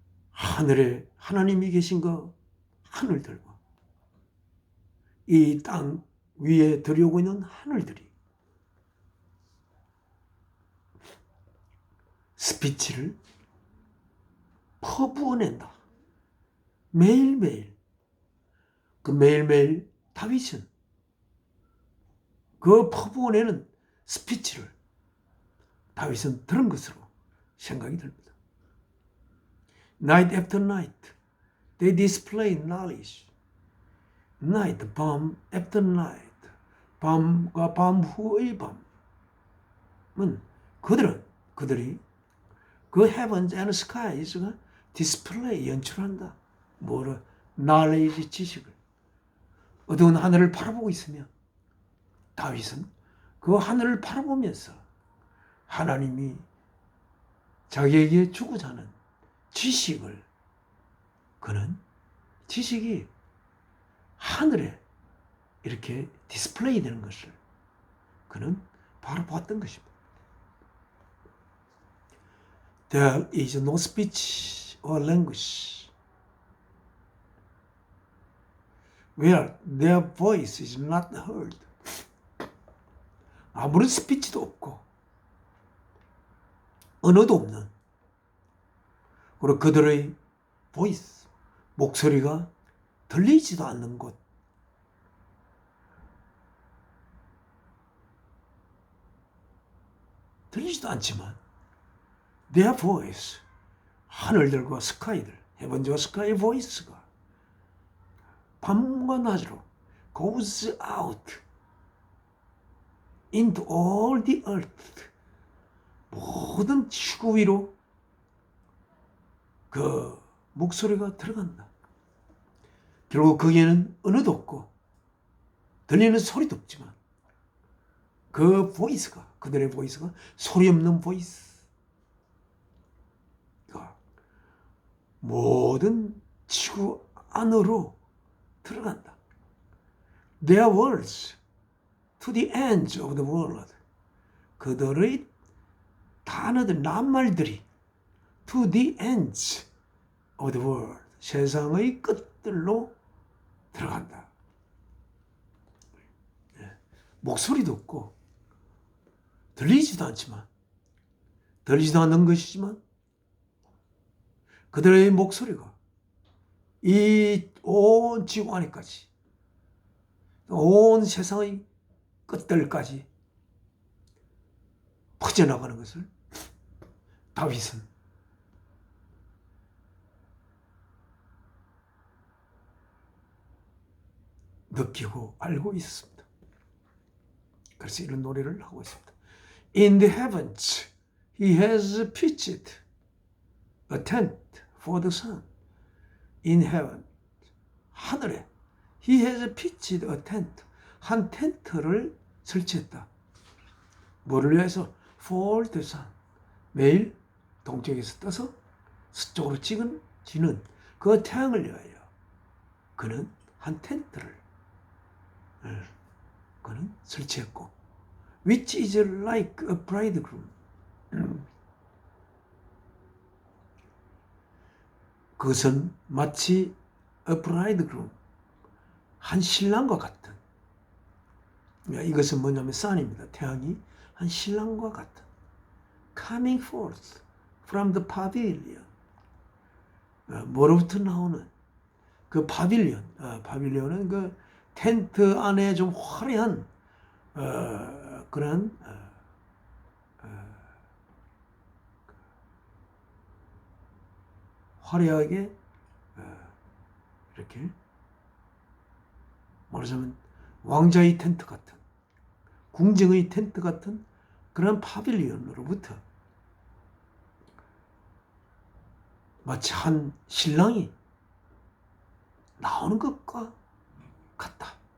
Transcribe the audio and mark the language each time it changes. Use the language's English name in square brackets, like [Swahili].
[Korean] 하늘에 하나님이 계신 그 하늘들과 이 땅 위에 들여오고 있는 하늘들이 스피치를 퍼부어낸다. 매일매일 그 매일매일 다윗은 그 퍼부어내는 스피치를 다윗은 들은 것으로 생각이 듭니다. [English] Night after night, they display knowledge. Night, [Korean] 밤 [English] after night, [Korean] 밤과 밤 후의 밤은 그들이 그 [English] heavens and skies [Korean] 가 디스플레이 연출한다. 뭐를 knowledge 지식을 어두운 하늘을 바라보고 있으면 다윗은 그 하늘을 바라보면서 하나님이 자기에게 주고자 하는 지식을 그는 지식이 하늘에 이렇게 디스플레이 되는 것을 그는 바라보았던 것입니다. [English] There is no speech or language where their voice is not heard. [Korean] 아무런 스피치도 없고 언어도 없는 그리고 그들의 보이스 목소리가 들리지도 않는 곳 들리지도 않지만 [English] their voice [Korean] 하늘들과 스카이들 헤븐과 스카이 보이스가 밤과 낮으로 [English] goes out into all the earth [Korean] 모든 지구 위로 그 목소리가 들어간다. 결국 거기에는 언어도 없고 들리는 소리도 없지만 그 보이스가 그들의 보이스가 소리 없는 보이스가 모든 지구 안으로 들어간다. [English] Their words to the ends of the world. [Korean] 그들의 단어들, 낱말들이 [English] to the ends of the world. [Korean] 세상의 끝들로 들어간다. 목소리도 없고 들리지도 않는 것이지만 그들의 목소리가 이 온 지구 안에까지 온 세상의 끝들까지 퍼져나가는 것을 다윗은 느끼고 알고 있었습니다. 그래서 이런 노래를 하고 있습니다. [English] In the heavens, he has pitched a tent for the sun. In heaven, [Korean] 하늘에 [English] he has pitched a tent. [Korean] 한 텐트를 설치했다. 뭐를 위해서? [English] For the sun. [Korean] 매일 동쪽에서 떠서 서쪽으로 지는 그 태양을 위하여 그는 한 텐트를 그는 설치했고, [English] which is like a bridegroom. [Korean] 그것은 마치 [English] a bridegroom, [Korean] 한 신랑과 같은. 이것은 뭐냐면 sun입니다. 태양이 한 신랑과 같은. [English] coming forth from the pavilion. [Korean] 뭐로부터 나오는 그 파빌리온. 파빌리온은 그 텐트 안에 좀 화려한 그런 화려하게 이렇게 말하자면 왕자의 텐트 같은, 궁정의 텐트 같은 그런 파빌리온으로부터 마치 한 신랑이 나오는 것과 같다.